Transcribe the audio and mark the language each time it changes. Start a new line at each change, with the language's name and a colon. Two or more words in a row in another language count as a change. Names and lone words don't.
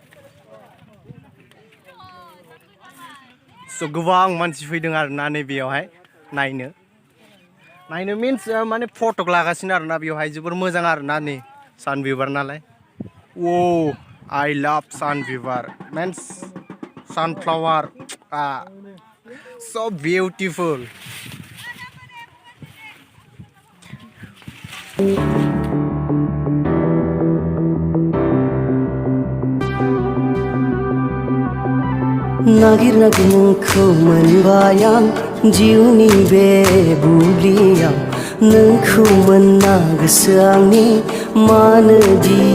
Bodo: स' गोबां मानसि फैदों आरोना नैबेयावहाय नायनो मिन्स माने फटक लागासिनो आरोना बेवहाय जोबोर मोजां आरोना नै सानबिबार नालाय
English: oh I love
Bodo: सानबिबार मीन्स
English: sunflower so beautiful
Bodo: नागिर नागिर नोंखौ मोनबाय आं जिउनि बे बुब्लियाव नोंखौ मोनना गोसो आंनि मानोदि